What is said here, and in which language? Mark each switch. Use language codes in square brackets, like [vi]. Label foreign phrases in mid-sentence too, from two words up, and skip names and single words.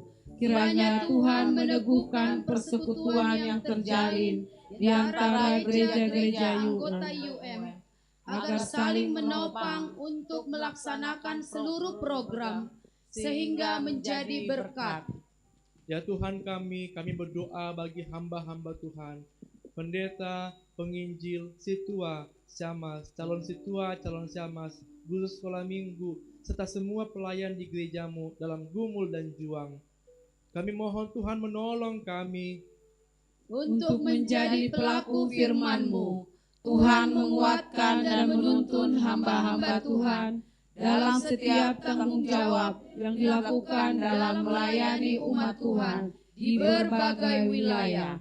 [id] Kiranya Tuhan meneguhkan persekutuan yang terjalin di antara gereja-gereja anggota agar saling menopang untuk melaksanakan seluruh program sehingga menjadi berkat. Ya Tuhan kami berdoa bagi hamba-hamba Tuhan, pendeta, penginjil, situa, syamas, calon situa, calon syamas, guru sekolah minggu, serta semua pelayan di gereja-Mu dalam gumul dan juang. Kami mohon Tuhan menolong kami untuk menjadi pelaku firman-Mu. Tuhan menguatkan dan menuntun hamba-hamba Tuhan dalam setiap tanggung jawab yang dilakukan dalam melayani umat Tuhan di berbagai wilayah.